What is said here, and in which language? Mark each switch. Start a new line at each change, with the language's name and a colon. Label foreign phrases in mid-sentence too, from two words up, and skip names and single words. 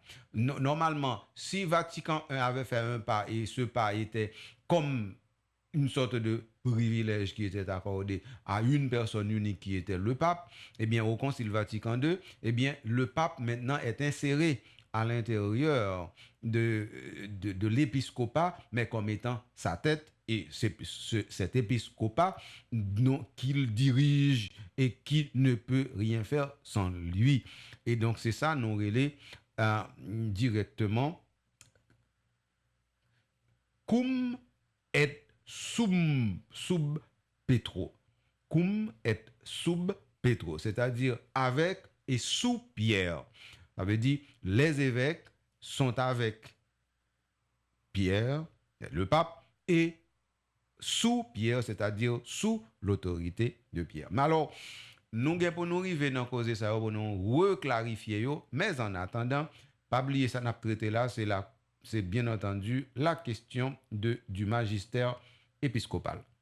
French: Normalement, si Vatican I avait fait un pas et ce pas était comme une sorte de privilège qui était accordé à une personne unique qui était le pape, eh bien au Concile Vatican II, eh bien le pape maintenant est inséré à l'intérieur de l'épiscopat, mais comme étant sa tête, et cet épiscopat qu'il dirige et qui ne peut rien faire sans lui. Et donc c'est ça, nous relais directement
Latin: cum et sub Petro. Cum et sub Petro,
French: c'est-à-dire avec et sous Pierre. Ça veut dire les évêques sont avec Pierre, le pape, et sous Pierre, c'est-à-dire sous l'autorité de Pierre. Mais alors, nous pour nous arriver dans cause ça pour nous reclarifier mais en attendant, pas oublier ça n'a traité là, c'est bien entendu la question du magistère épiscopal.